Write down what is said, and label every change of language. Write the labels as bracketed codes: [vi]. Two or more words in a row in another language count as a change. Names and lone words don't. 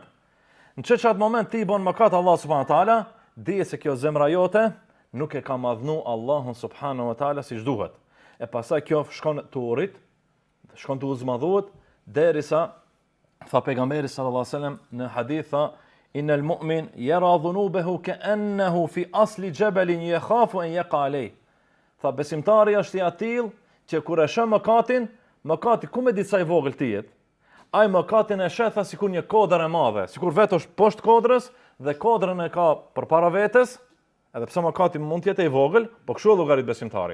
[sq] Në çat moment ti i bën mëkat [ar] الله سبحانه وتعالى, [sq] dije se kjo zemra jote nuk e ka madhnu Allahun [ar] سبحانه وتعالى [sq] siç duhet. E pastaj kjo shkon të urrit, shkon të uzmadhuhet derisa tha pejgamberi [ar] صلى الله عليه وسلم [sq] në hadith tha [ar] إن المؤمن يرى ذنوبه كأنه في أصل جبل يخاف أن يقع عليه. [sq] Tha besimtari është i atill që kur e shën mëkati ku me ditë sa i vogël të jetë, ai mëkatin e shetha sikur një kodër e madhe, sikur vetë është poshtë kodrës dhe kodrën e ka përpara vetes, edhe pse mëkati mund të jetë i vogël, po kështu llogarit besimtari.